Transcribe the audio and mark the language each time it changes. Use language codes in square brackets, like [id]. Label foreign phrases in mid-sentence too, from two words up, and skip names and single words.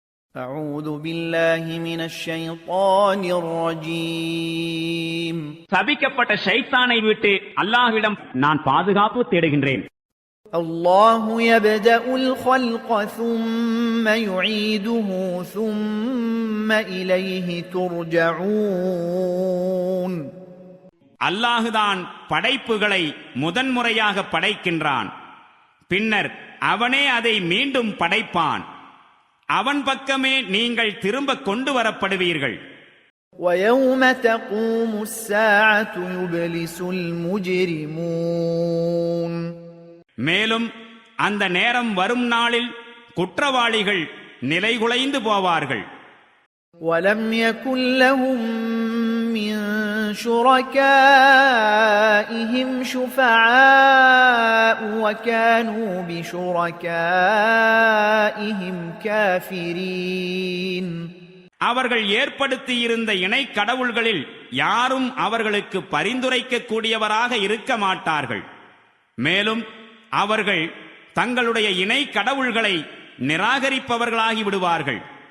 [ar] أعوذ بالله من الشيطان الرجيم [ta] சபிக்கப்பட்ட ஷைத்தானை விட்டு அல்லாஹ்விடம் நான் பாதுகாப்பு தேடுகின்றேன். [ar] الله يبدأ الخلق ثم يعيده ثم إليه ترجعون [ta] அல்லாஹுதான் படைப்புகளை முதன்முறையாக படைக்கின்றான். பின்னர் அவனே அதை மீண்டும் படைப்பான். அவன் பக்கமே நீங்கள் திரும்ப கொண்டு வரப்படுவீர்கள். [ar] وَيَوْمَ تَقُومُ السَّاعَةُ يُبْلِسُ الْمُجْرِمُونَ [ta] மேலும் அந்த நேரம் வரும் நாளில் குற்றவாளிகள் நிலைகுலைந்து போவார்கள். [ar] وَلَمْ يَكُنْ لَهُم مِّن شُرَكَائِهِمْ شُفَعَاءُ وَكَانُوا بِشُرَكَائِهِمْ كَافِرِينَ [ta] அவர்கள் ஏற்படுத்தியிருந்த இணை கடவுள்களில் யாரும் அவர்களுக்கு பரிந்துரைக்க கூடியவராக இருக்க மாட்டார்கள். மேலும் அவர்கள் தங்களுடைய இணை கடவுள்களை நிராகரிப்பவர்களாகி விடுவார்கள்.